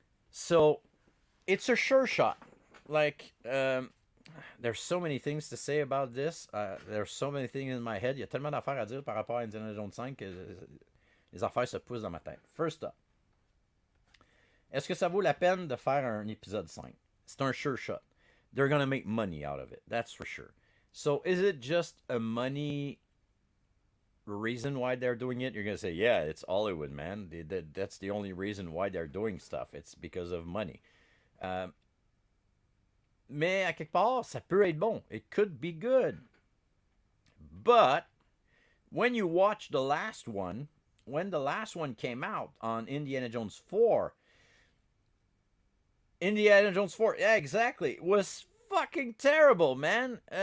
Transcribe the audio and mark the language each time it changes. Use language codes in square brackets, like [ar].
[en] So it's a sure shot. Like there's so many things to say about this. There's so many things in my head. [fr] Il y a tellement d'affaires à dire par rapport à Indiana Jones 5 que les affaires se poussent dans ma tête. [en] First up, [fr] est-ce que ça vaut la peine de faire un épisode 5? C'est un [en] sure shot. They're gonna make money out of it. That's for sure. So is it just a money reason why they're doing it? You're gonna say, yeah, it's Hollywood, man. That's the only reason why they're doing stuff. It's because of money. [fr] Mais à quelque part, ça peut être bon. [en] It could be good. But when you watch the last one, when the last one came out on Indiana Jones 4, Indiana Jones 4, yeah, exactly, it was fucking terrible, man.